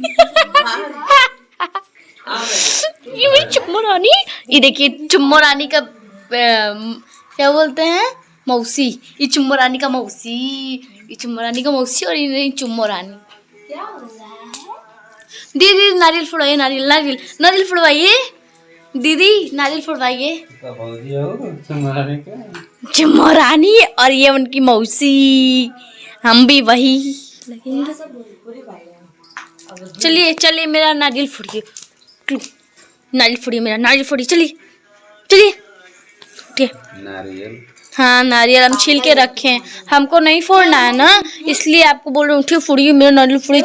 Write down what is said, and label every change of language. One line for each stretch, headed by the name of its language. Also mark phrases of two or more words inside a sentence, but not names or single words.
Hindi: ये मेरी चुम्मो रानी। ये देखिए चुम्मो रानी का क्या बोलते हैं? मौसी। ये चुम्मो रानी का मौसी, ये चुम्मो रानी का मौसी, और ये चुम्मो रानी। क्या हो रहा है? दीदी नारियल फोड़वाइए, नारियल नारियल नारियल फोड़वाइए दीदी, नारियल फोड़वाइए। चुम्मो रानी और ये उनकी मौसी, हम भी वही लगेंगे। चलिए चलिए मेरा नारियल फोड़िए, नारियल फोड़िए, मेरा नारियल फोड़िए। चलिए चलिए उठिए। नारियल हाँ नारियल हम छील के रखे हैं, हमको नहीं फोड़ना है ना, इसलिए आपको बोल रहे उठिए फोड़िए मेरा नारियल फोड़िए।